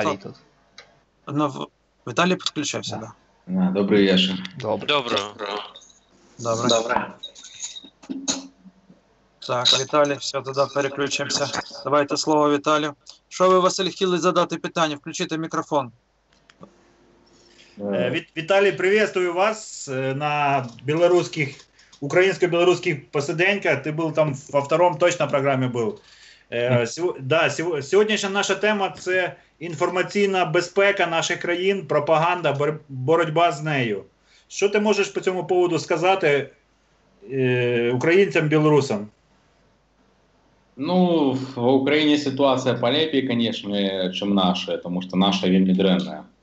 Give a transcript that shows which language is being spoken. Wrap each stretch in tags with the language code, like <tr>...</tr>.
<uk>Віталій тут. Віталій підключився, так. Да. Добрий вечір. Доброго. Добре. Так, Віталій, все, тоді переключимося. Давайте слово Віталію. Що ви, Василь, хотіли задати питання? Включите мікрофон.</uk> <ru>Виталий, приветствую вас на украинско-белорусских посиденьках. Ты был там во втором точно программе был.</ru> <uk>Да, сьогоднішня наша тема – це інформаційна безпека наших країн, пропаганда, боротьба з нею. Що ти можеш по цьому поводу сказати українцям, білорусам?</uk> <ru>Ну, в Украине ситуация полепее, конечно, чем наша, потому что наша</ru> <be>вельми дрэнная.</be>